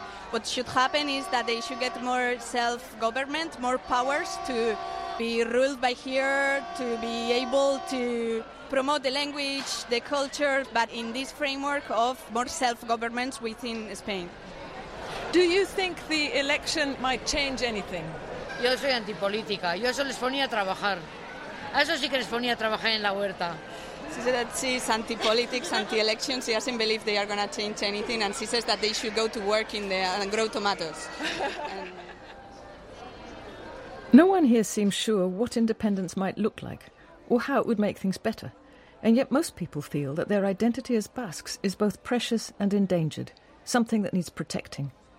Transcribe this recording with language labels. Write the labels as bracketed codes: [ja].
[en] What should happen is that they should get more self-government, more powers to be ruled by here, to be able to promote the language, the culture, but in this framework of more self-governance within Spain. Do you think the election might change anything? [es] Yo soy antipolítica. Yo eso les ponía a trabajar. A eso sí que les ponía a trabajar en la huerta. [en] She says that she's anti-politics, anti-elections. She doesn't believe they are going to change anything. And she says that they should go to work in the and grow tomatoes. No one here seems sure what independence might look like or how it would make things better. And yet most people feel that their identity as Basques is both precious and endangered, something that needs protecting.